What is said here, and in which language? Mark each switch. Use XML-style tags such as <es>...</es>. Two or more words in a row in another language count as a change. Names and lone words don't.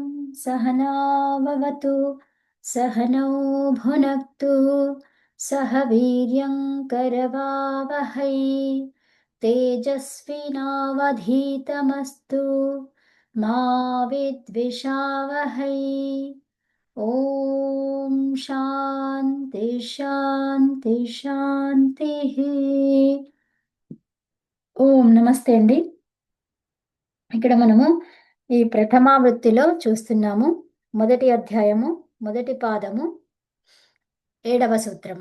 <sa>सहनाववतु सहनौ भुनक्तु सह वीर्यं करवावहै तेजस्विनावधीतमस्तु मा विद्विषावहै। ओं शान्ति शान्ति शान्ति.</sa> <te>ఓం నమస్తే అండి. ఇక్కడ మనము ఈ ప్రథమావృత్తిలో చూస్తున్నాము. మొదటి అధ్యాయము, మొదటి పాదము, 7వ సూత్రము.</te>